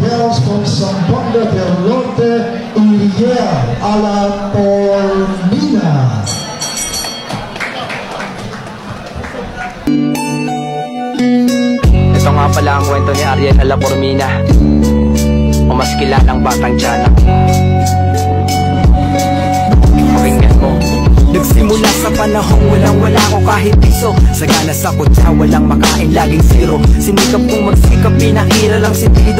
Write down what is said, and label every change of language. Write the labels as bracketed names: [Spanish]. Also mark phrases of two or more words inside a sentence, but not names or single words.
[English] Girls from Zamboanga del Norte y a la Polmina. [Filipino] Ito nga pala ang kwento ni Ariel a la Pormina, o mas kilalang Batang Tiyanak. Pakinggan mo. Nagsimula sa panahong walang-wala ko kahit piso. Sagana sa kutsa, walang makain, laging zero. Sinikap kong magsikap, pinahira lang sentido.